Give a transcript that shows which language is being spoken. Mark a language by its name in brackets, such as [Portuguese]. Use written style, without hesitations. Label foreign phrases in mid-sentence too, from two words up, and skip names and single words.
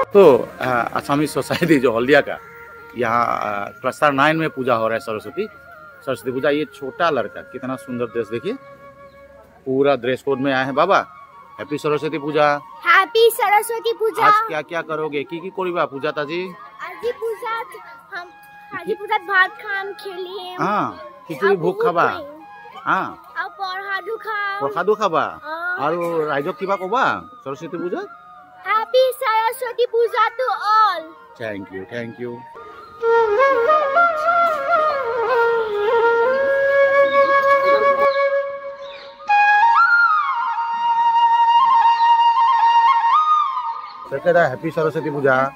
[Hindi] तो आसामी सोसाइटी जो हल्दिया का यहाँ क्लस्टर 9 में पूजा हो रहा है सरस्वती पूजा। ये छोटा लड़का कितना सुंदर ड्रेस देखिए, पूरा ड्रेस कोड में आए हैं। [English] बाबा Happy Saraswati Puja. Happy Saraswati Puja. [Hindi] आज क्या क्या करोगे, [Assamese] কি কৰিবা [Hindi] पूजा ताजी? [Assamese] আজি পূজাত ভাত খাম, খেলিম। খিচুড়ি ভোগ খাবা। আৰু প্ৰসাদো খাবা। আৰু ৰাইজক কিবা কবা सरस्वती पूजा? [English] Happy Saraswati Puja to all. Thank you. Happy Saraswati Puja.